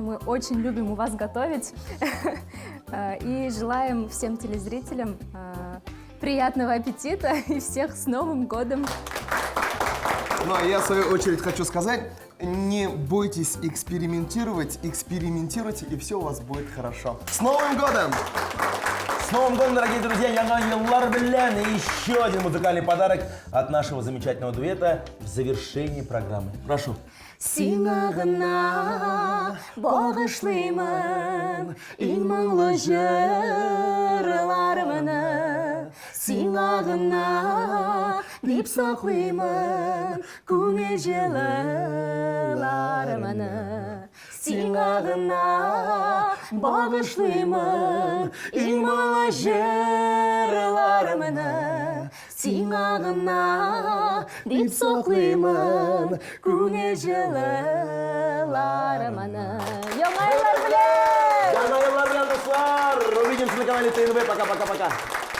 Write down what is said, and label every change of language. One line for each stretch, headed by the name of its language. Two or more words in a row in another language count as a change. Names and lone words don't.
Russian: Мы очень любим у вас готовить и желаем всем телезрителям приятного аппетита и всех с Новым годом! Ну, а я, в свою очередь, хочу сказать, не бойтесь экспериментировать, экспериментируйте, и все у вас будет хорошо. С Новым годом! С Новым годом, дорогие друзья!
Tatar: Яңа еллар белән!
Russian: И еще один музыкальный подарок от нашего замечательного дуэта в завершении программы. Прошу.
Tatar: Сиңа гына багышлыймын иң моңлы җырларымны, сиңа гына дип саклыймын күңел җылыларымны, сиңа гына багышлыймын иң моңлы җырларымны, сиңа гына дип саклыймын күңел җылыларымны. Яңа еллар белән! Яңа еллар белән, дуслар!
Russian: Увидимся на канале ТНВ. Пока-пока-пока.